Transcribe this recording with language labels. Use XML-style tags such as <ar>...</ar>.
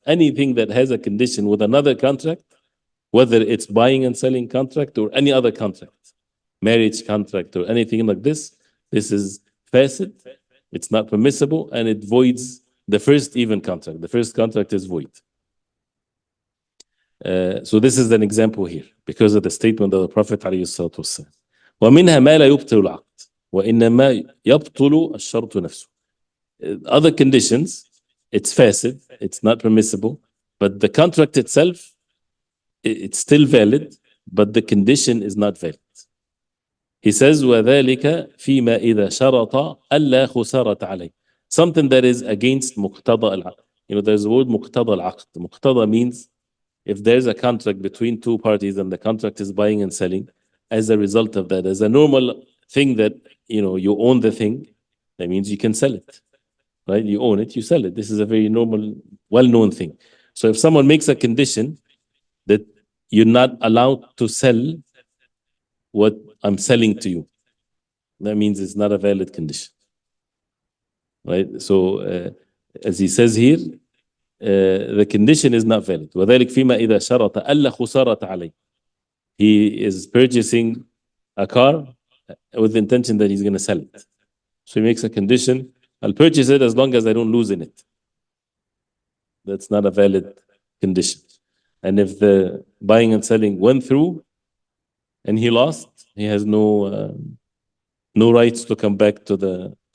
<en>Anything that has a condition with another contract, whether it's buying and selling contract or any other contract, marriage contract or anything like this is fasid. It's not permissible, and it voids the first even contract. The first contract is void. So this is an example here because of the statement of the Prophet ﷺ.</en> <ar>ومنها ما لا يبطل العقد وإنما يبطل الشرط نفسه.</ar> <en>Other conditions, it's fasid, it's not permissible, but the contract itself, it's still valid, but the condition is not valid. He says</en> <ar>وذلك فيما إذا شرط ألا خسارة عليه.</ar> <en>Something that is against مقتضى العقد. There's the word مقتضى العقد. مقتضى means if there's a contract between two parties and the contract is buying and selling, as a result of that, as a normal thing that you own the thing, that means you can sell it, right? You own it, you sell it. This is a very normal, well-known thing. So if someone makes a condition that you're not allowed to sell what I'm selling to you, that means it's not a valid condition, right? So as he says here, the condition is not valid.</en> <ar>وذلك فيما إذا شرط ألا خسارة عليه.</ar> <en>He is purchasing a car with the intention that he's going to sell it. So he makes a condition, I'll purchase it as long as I don't lose in it. That's not a valid condition. And if the buying and selling went through and he lost, he has no rights to come back to</en>